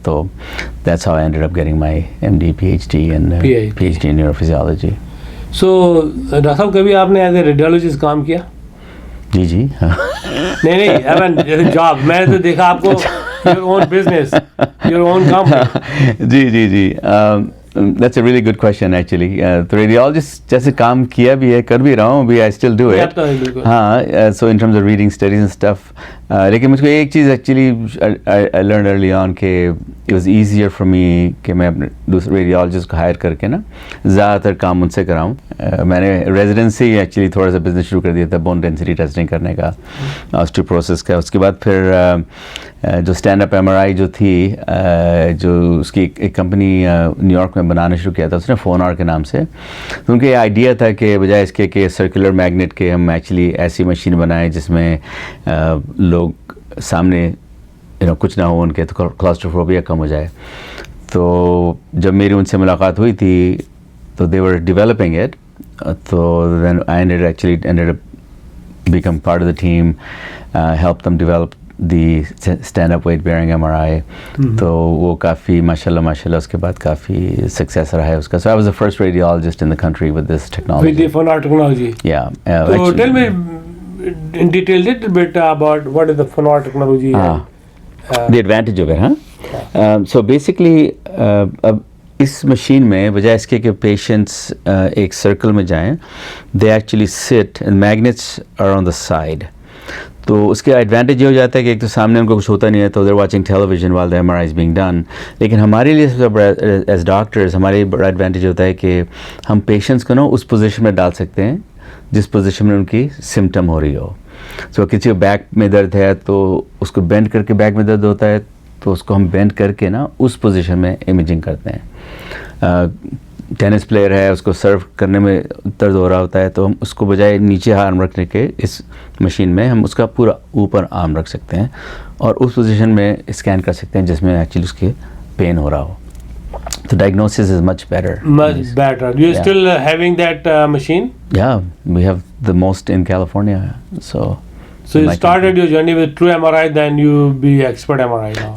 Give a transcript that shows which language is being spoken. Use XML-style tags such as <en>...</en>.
<en>تو that's how I ended up getting my MD PhD and PhD in neurophysiology.</en> <ur>So doctor صاحب کبھی آپ نے</ur> <en>as a radiologist</en> <ur>کام کیا؟ جی نہیں جیسے جاب میں نے تو دیکھا آپ کو</ur> <en>your own business, your own company. جی That's a really good question actually.</en> <ur>تو ریڈیولوجسٹ جیسے کام کیا بھی ہے، کر بھی رہا ہوں ابھی،</ur> <en>I still do it.</en> <ur>ہاں</ur> <en>so in terms of reading studies and stuff.</en> <ur>لیکن مجھ کو ایک چیز actually</ur> <en>I learned early on</en> <ur>کہ</ur> <en>it was easier for me</en> <ur>کہ میں اپنے دوسرے ریڈیولوجسٹ کو ہائر کر کے نا زیادہ تر کام ان سے کراؤں. میں نے ریزیڈنسی ایکچولی تھوڑا سا بزنس شروع کر دیا تھا بون ڈینسٹی ٹیسٹنگ کرنے کا، آسٹیوپروسس کا. اس کے بعد پھر جو اسٹینڈ اپ MRI جو تھی، جو اس کی ایک کمپنی نیو یارک میں بنانا شروع کیا تھا اس نے فونار کے نام سے. تو ان کا یہ آئیڈیا تھا کہ بجائے اس کے کہ سرکولر میگنیٹ کے ہم ایکچولی ایسی مشین بنائیں جس میں لوگ سامنے کچھ نہ ہو ان کے، تو کلاسٹروفوبیا کم ہو جائے. تو جب میری ان سے ملاقات ہوئی تھی تو</ur> <en>They were developing it.</en> <ur>تو</ur> <en>Then I ended up become part of the team, help them develop the stand up weight bearing MRI.</en> <ur>تو وہ کافی ماشاء اللہ اس کے بعد کافی سکسیس رہا ہے اس کا.</ur> <en>So I was the first radiologist in the country with this technology. With the phonar technology. Yeah. So tell me in detail little bit about what is the phonar technology. The advantage of it, huh? So basically</en> <ur>اب اس machine میں بجائے اس کے کہ patients ایک circle میں جائیں،</ur> <en>they actually sit and magnets are on the side.</en> <ur>تو اس کے ایڈوانٹیج یہ ہو جاتا ہے کہ ایک تو سامنے ان کو کچھ ہوتا نہیں ہے تو</ur> <en>they're watching television while the MRI is being done.</en> <ur>لیکن ہمارے لیے سب سے بڑا ایز ڈاکٹرز ہمارے بڑا ایڈوانٹیج ہوتا ہے کہ ہم پیشنٹس کو نا اس پوزیشن میں ڈال سکتے ہیں جس پوزیشن میں ان کی سمٹم ہو رہی ہو. سو کسی کو بیک میں درد ہے تو اس کو بینڈ کر کے بیک میں درد ہوتا ہے تو اس کو ہم بینڈ کر کے نا اس پوزیشن میں امیجنگ کرتے ہیں. ٹینس پلیئر ہے، اس کو سرو کرنے میں درد ہو رہا ہوتا ہے تو ہم اس کو بجائے نیچے آرم رکھنے کے اس مشین میں ہم اس کا پورا اوپر آرم رکھ سکتے ہیں اور اس پوزیشن میں اسکین کر سکتے ہیں جس میں ایکچولی اس کے پین ہو رہا ہو. تو</ur> <en>diagnosis is much better. Much better. You still having that machine? Yeah, we have the most in California. So you started your journey with true MRI, then you be expert MRI now.</en>